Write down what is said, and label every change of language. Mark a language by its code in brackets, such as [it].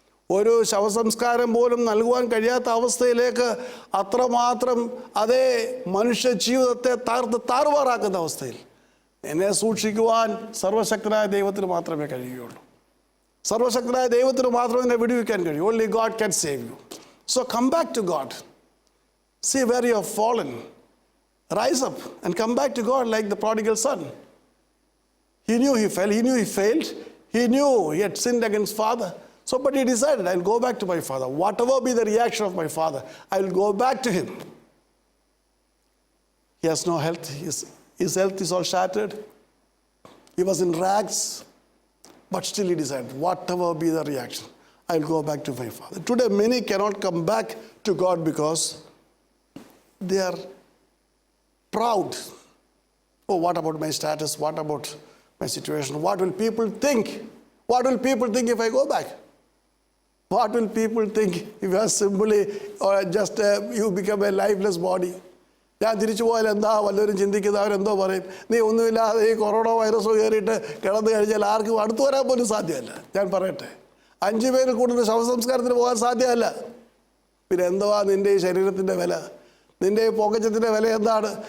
[ml] ഒരു ശവസംസ്കാരം പോലും നൽകുവാൻ കഴിയാത്ത അവസ്ഥയിലേക്ക് അത്രമാത്രം മനുഷ്യ ജീവിതത്തെ താറുമാറാക്കുന്ന അവസ്ഥയിൽ എന്നെ സൂക്ഷിക്കുവാൻ സർവശക്തനായ ദൈവത്തിന് മാത്രമേ കഴിയുകയുള്ളൂ. സർവശക്തനായ ദൈവത്തിന് മാത്രമേ എന്നെ വിടുവിക്കാൻ കഴിയൂ. [en] Only God can save you. So come back to God. See where you have fallen. Rise up and come back to God like the prodigal son. He knew he fell. He knew he failed. He knew he had sinned against Father. So, but he decided, I'll go back to my father. Whatever be the reaction of my father, I'll go back to him. He has no health. His health is all shattered. He was in rags. But still he decided, whatever be the reaction, I'll go back to my father. Today, many cannot come back to God because they are proud. Oh, what about my status? What about my situation? What will people think? What will people think if I go back? What will people think if you are simply or just you become a lifeless body? [ml] ഞാൻ തിരിച്ചു പോയാൽ എന്താ വല്ലവരും ചിന്തിക്കുന്നത്? അവരെന്തോ പറയും, നീ ഒന്നുമില്ലാതെ ഈ കൊറോണ വൈറസ് കയറിയിട്ട് കിടന്നു കഴിഞ്ഞാൽ ആർക്കും അടുത്തു വരാൻ പോലും സാധ്യമല്ല. ഞാൻ പറയട്ടെ, 5 പേരിൽ കൂടുതൽ ശവസംസ്കാരത്തിന് പോകാൻ സാധ്യമല്ല. പിന്നെ എന്തുവാ നിൻ്റെ ഈ ശരീരത്തിൻ്റെ വില? നിൻ്റെ ഈ പൊക്കച്ചത്തിൻ്റെ വില എന്താണ്?